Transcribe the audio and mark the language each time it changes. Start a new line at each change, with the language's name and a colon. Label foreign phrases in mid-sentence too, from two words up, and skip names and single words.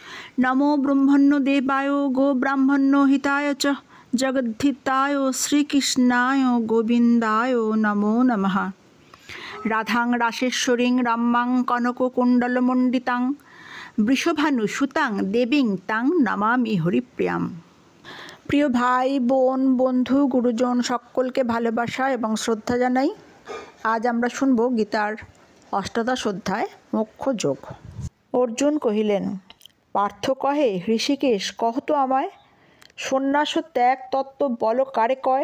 Sanskrit: नमो ब्रह्मण्य देवाय गो ब्राह्मण्य हिताय च जगद्धिताय श्रीकृष्णाय गोविन्दाय नमो नमः। राधां रासेश्वरीं रम्मां कनककुण्डलमण्डितां वृषभानुसुतां देवीं तां नमामि हरिप्रियां।
Bangla: প্রিয় ভাই বোন বন্ধু গুরুজন সকলকে ভালোবাসা এবং শ্রদ্ধা জানাই। আজ আমরা শুনব গীতার অষ্টাদশ অধ্যায় মোক্ষ যোগ। অর্জুন কহিলেন, পার্থ কহে, ঋষিকেশ কহ তো আমায়, সন্ন্যাস ত্যাগ তত্ত্ব বল কারে কয়।